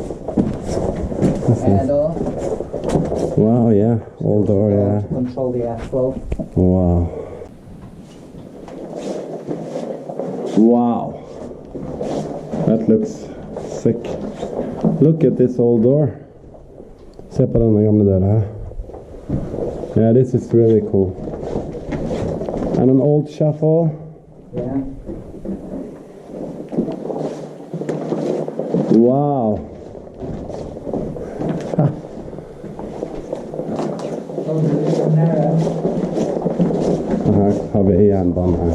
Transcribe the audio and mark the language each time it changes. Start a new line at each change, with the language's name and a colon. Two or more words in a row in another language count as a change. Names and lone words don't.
English: And all. Wow, yeah. All door, yeah. To control the airflow. Wow. Wow. That looks sick. Look at this old door.
Norwegian: Se på denne gamle døra her.
English: Yeah, this is really cool. And an old shuffle. Yeah. Wow.
Norwegian: Her har vi jernbanen her.